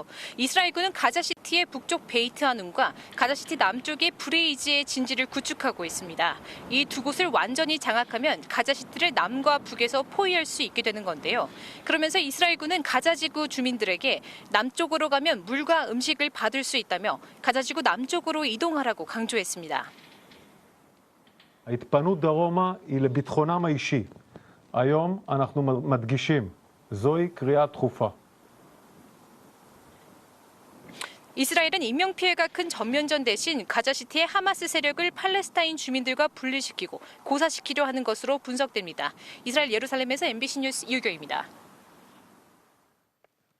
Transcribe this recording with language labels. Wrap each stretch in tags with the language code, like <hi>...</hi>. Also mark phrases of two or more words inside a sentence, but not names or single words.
<ko>이스라엘군은 가자시티의 북쪽 베이트 하눔과 가자시티 남쪽의 브레이지의 진지를 구축하고 있습니다. 이 두 곳을 완전히 장악하면 가자시티를 남과 북에서 포위할 수 있게 되는 건데요. 그러면서 이스라엘군은 가자지구 주민들에게 남쪽으로 가면 물과 음식을 받을 수 있다며 가자지구 남쪽으로 이동하라고 강조했습니다.</ko> <he>ההתפנות דרומה היא לביטחונם האישי. היום אנחנו מדגישים, זוהי קריאה דחופה.</he> <ko>이스라엘은 인명피해가 큰 전면전 대신 가자시티의 하마스 세력을 팔레스타인 주민들과 분리시키고 고사시키려 하는 것으로 분석됩니다. 이스라엘 예루살렘에서 MBC 뉴스 이유경입니다.</ko>